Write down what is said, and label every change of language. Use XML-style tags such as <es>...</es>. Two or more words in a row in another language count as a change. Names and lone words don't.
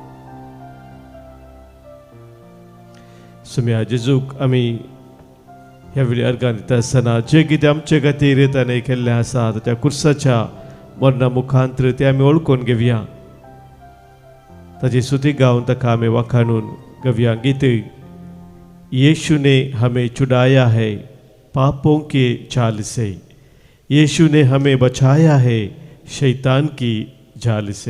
<kok>सोम्या जेजूक आमी ह्या वेळी अर्गां दिता आसतना जे कितें आमचे खातीर ताणें केल्लें आसा त्या कुर्साच्या मरणा मुखांतर तें आमी वळखून घेवया. ताची स्तुती गावन ताका आमी वखाणून गव्या गीत.</kok> <hi>यीशु ने हमें छुड़ाया है पापों के जाल से. यीशु ने हमें बचाया है शैतान की जाल से.</hi>